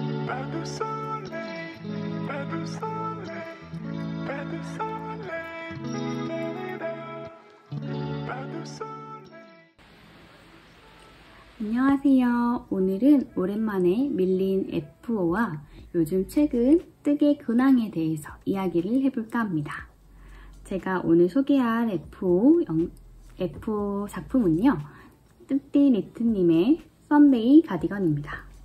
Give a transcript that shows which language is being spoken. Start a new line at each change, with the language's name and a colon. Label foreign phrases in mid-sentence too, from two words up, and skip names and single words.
French: Pas de soleil, pas de soleil, pas de soleil, pas de soleil.
Korean: 안녕하세요. 오늘은 오랜만에 밀린 F5와 요즘 최근 뜨개 근황에 대해서 이야기를 해볼까 합니다. 제가 오늘 소개할 F 작품은요, 뜨띠니트님의 썬데이 가디건입니다.